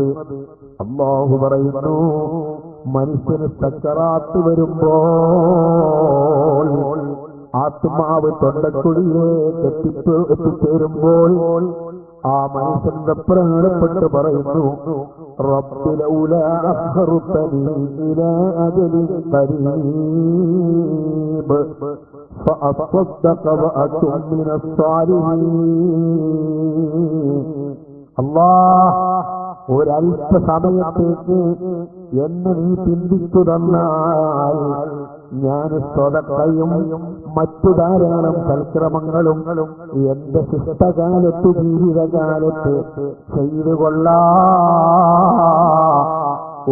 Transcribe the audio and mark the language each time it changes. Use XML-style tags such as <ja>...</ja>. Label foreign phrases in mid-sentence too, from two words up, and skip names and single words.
<ml>അല്ലാഹു പറയുന്നു, മനുഷ്യന് സക്കറാത്ത് വരുമ്പോൾ, ആത്മാവ് തൊണ്ടക്കുഴിയിലേക്ക് എത്തിച്ചേരുമ്പോൾ ആ മനുഷ്യൻ വെപ്രാളപ്പെട്ട് പറയുന്നു,</ml> <ar>رب لولا أخرتني إلى أجل قريب فأصدق وأكن من الصالحين.</ar> <ml>അല്ലാഹ്, ഒരൽപ്പ സമയത്തേക്ക് എന്നെ നീ ചിന്തിച്ചു തന്നാൽ ഞാൻ സ്വതക്കയും മറ്റു ധാരാളം സൽക്രമങ്ങളും എന്റെ ശിഷ്ടകാലത്ത്, ജീവിതകാലത്ത് ചെയ്തു കൊള്ളാം.</ml>